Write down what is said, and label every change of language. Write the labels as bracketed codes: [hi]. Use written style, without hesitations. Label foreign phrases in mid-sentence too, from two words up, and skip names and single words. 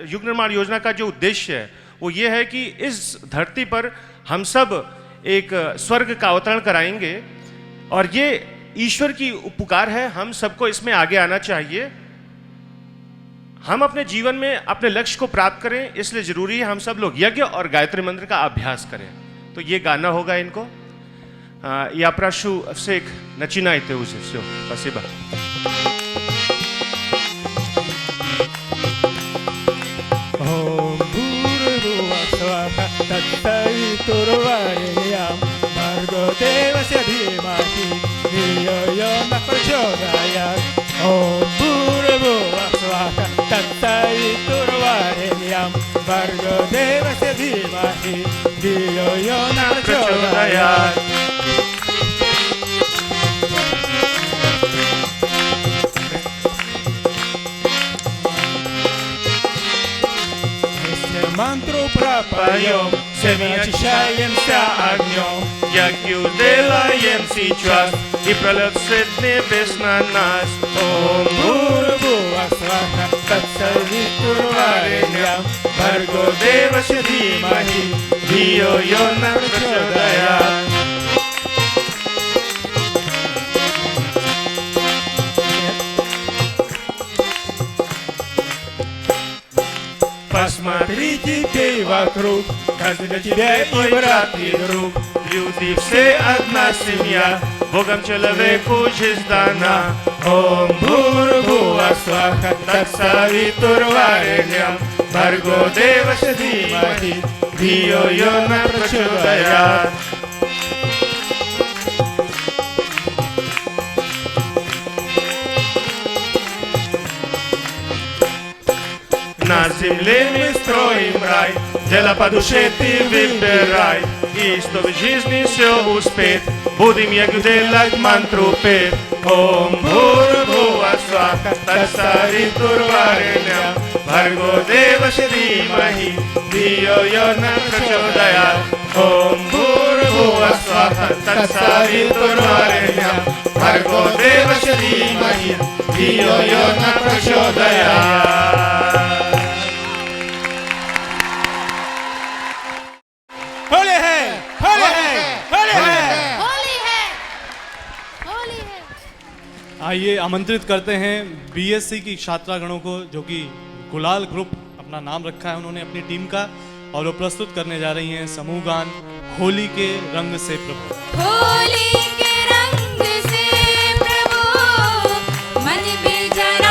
[hi] युग निर्माण योजना का जो उद्देश्य है वो ये है कि इस धरती पर हम सब एक स्वर्ग का अवतरण कराएंगे और ये ईश्वर की उपकार है, हम सबको इसमें आगे आना चाहिए। हम अपने जीवन में अपने लक्ष्य को प्राप्त करें, इसलिए जरूरी है हम सब लोग यज्ञ और गायत्री मंत्र का अभ्यास करें। तो ये गाना होगा इनको या प्रशु से [ru] начинайте уже все। Спасибо। [sa] तत्सवितुर्वरेण्यं भर्गो देवस्य धीमहि धियो यो नः प्रचोदयात्। ॐ भूर्भुवः स्वः तत्सवितुर्वरेण्यं भर्गो देवस्य धीमहि धियो यो नः प्रचोदयात्। [ru] Мантру пропоем, всеми очищаемся огнем. Ягью делаем сейчас, и пролет свет небес на нас. [sa] Ом भूर्भुवः स्वः तत्सवितुर्वरेण्यं भर्गो देवस्य धीमहि धियो यो नः प्रचोदयात्। [ru] Посмотрите теперь вокруг, каждый для тебя и брат, и друг. Люди все одна семья, Богом человеку жизнь дана. [sa] ॐ भूर्भुवः स्वः तत्सवितुर्वरेण्यं भर्गो देवस्य धीमहि धियो यो नः प्रचोदयात्। [ru] На земле мы строим рай, дело по душе ты выбирай. И чтобы в жизни все успеть, будем ягью делать мантру петь. [sa] ॐ भूर्भुवः स्वः तत्सवितुर्वरेण्यं भर्गो देवस्य धीमहि धियो यो नः प्रचोदयात्। ॐ भूर्भुवः स्वः तत्सवितुर्वरेण्यं भर्गो देवस्य धीमहि धियो यो नः प्रचोदयात्। [hi] होली है, होली है, होली है, होली है, होली है। आइए आमंत्रित करते हैं बीएससी की छात्रागणों को जो कि गुलाल ग्रुप अपना नाम रखा है उन्होंने अपनी टीम का, और वो प्रस्तुत करने जा रही हैं समूह गान होली के रंग से प्रभु। होली के रंग से प्रभु मन में जा